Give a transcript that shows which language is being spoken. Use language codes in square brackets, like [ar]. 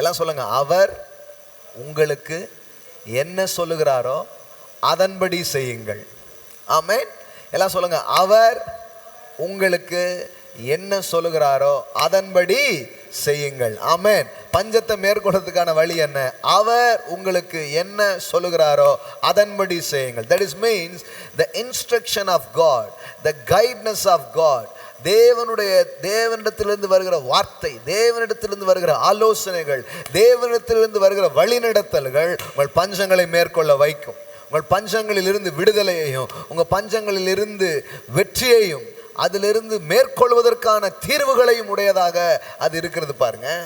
[ta] எல்லாம் சொல்லுங்க, அவர் உங்களுக்கு என்ன சொல்லுகிறாரோ அதன்படி செய்யுங்கள். ஆமென். எல்லாம் சொல்லுங்க, அவர் உங்களுக்கு என்ன சொல்லுகிறாரோ அதன்படி செய்யுங்கள். ஆமென். பஞ்சத்தை மேற்கொள்றதுக்கான வழி என்ன? அவர் உங்களுக்கு என்ன சொல்லுகிறாரோ அதன்படி செய்யுங்கள். [en] That is means the instruction of God, the guidance of God. [ta] தேவனிடத்திலிருந்து வருகிற வார்த்தை, தேவனிடத்திலிருந்து வருகிற ஆலோசனைகள், தேவனிடத்திலிருந்து வருகிற வழிநடத்தல்கள் உங்கள் பஞ்சங்களை மேற்கொள்ள வைக்கும். உங்கள் பஞ்சங்களில் இருந்து விடுதலையையும் உங்கள் பஞ்சங்களில் இருந்து வெற்றியையும் அதிலிருந்து மேற்கொள்வதற்கான தீர்வுகளையும் உடையதாக அது இருக்கிறது பாருங்க.